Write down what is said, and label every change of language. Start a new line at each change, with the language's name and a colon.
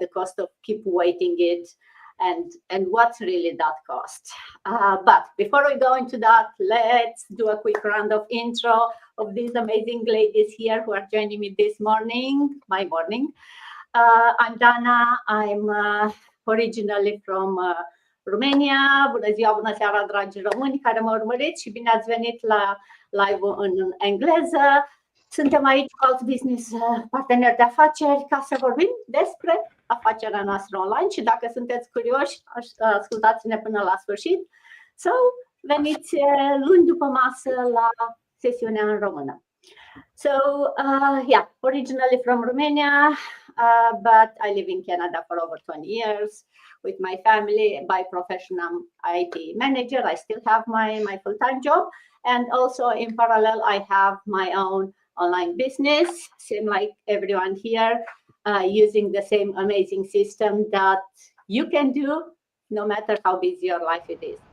English: The cost of keep waiting it, and what's really that cost. But before we go into that, let's do a quick round of intro of these amazing ladies here who are joining me this morning, my morning. I'm Dana. I'm originally from Romania.
Romanian: Bună ziua, bună seara, dragi români care mă urmăriți și bine ați venit la live-ul în engleză. Suntem aici cu alți business parteneri de afaceri ca să vorbim despre afacerea noastră online și dacă sunteți curioși, ascultați-ne până la sfârșit sau veniți luni după masă la sesiunea în română.
English: So, originally from Romania, but I live in Canada for over 20 years with my family. By profession, I'm IT manager. I still have my full-time job. And also in parallel, I have my own online business, same like everyone here, using the same amazing system that you can do no matter how busy your life it is.